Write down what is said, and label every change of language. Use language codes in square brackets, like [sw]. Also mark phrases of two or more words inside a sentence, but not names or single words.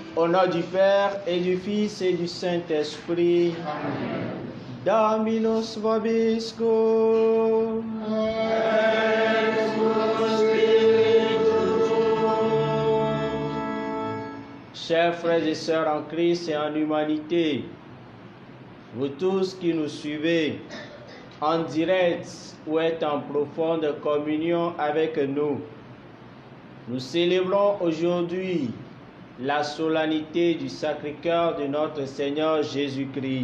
[fr] nom du Père et du Fils et du Saint-Esprit. Amen. [la] Dominus vobiscum. [fr] Chers frères et sœurs en Christ et en humanité, vous tous qui nous suivez en direct ou êtes en profonde communion avec nous, nous célébrons aujourd'hui la solennité du Sacré-Cœur de notre Seigneur Jésus-Christ.